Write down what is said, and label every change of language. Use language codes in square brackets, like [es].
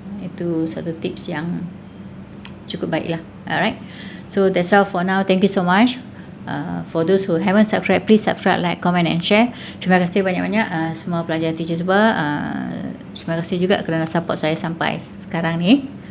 [ms] Itu satu tips yang cukup baiklah. [en] Alright, so that's all for now. Thank you so much. For those who haven't subscribed, please subscribe, like, comment and share. [ms] Terima kasih banyak-banyak semua pelajar teacher semua. Terima kasih juga kerana support saya sampai sekarang ni.